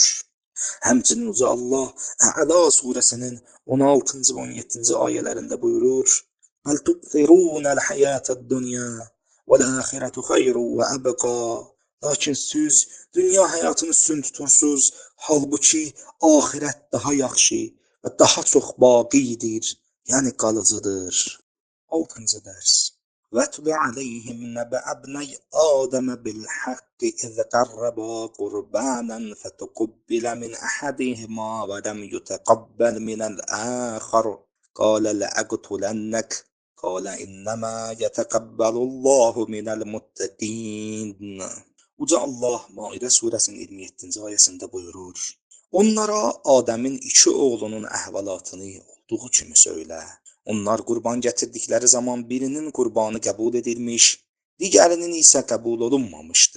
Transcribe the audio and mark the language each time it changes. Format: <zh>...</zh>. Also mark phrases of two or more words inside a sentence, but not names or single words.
<az>Həmçinin uca Allah Ə'la surəsinin 16-cı və 17-ci ayələrində buyurur:</az> <ar>"بل تؤثرون الحياة الدنيا والآخرة خير وأبقى."</ar> <az>Lakin siz dünya həyatını üstün tutursunuz, halbuki axirət daha yaxşı və daha çox baqidir, yəni qalıcıdır. 6-cı dərs.</az> <ar>وَاتْلُ عَلَيْهِمْ نَبَأَ ابْنَيْ آدَمَ بِالْحَقِّ إِذْ قَرَّبَا قُرْبَانًا فَتُقُبِّلَ مِنْ أَحَدِهِمَا وَلَمْ يُتَقَبَّلْ مِنَ الْآخَرِ قَالَ لَأَقْتُلَنَّكَ قَالَ إِنَّمَا يَتَقَبَّلُ اللَّهُ مِنَ الْمُتَّقِينَ.</ar> <az>Uca Allah Maidə surəsinin 27-ci ayəsində buyurur: "Onlara Adəmin iki oğlunun əhvalatını olduğu kimi söylə. Onlar qurban gətirdikləri zaman birinin qurbanı qəbul edilmiş, digərinin isə qəbul olunmamışdı.</az>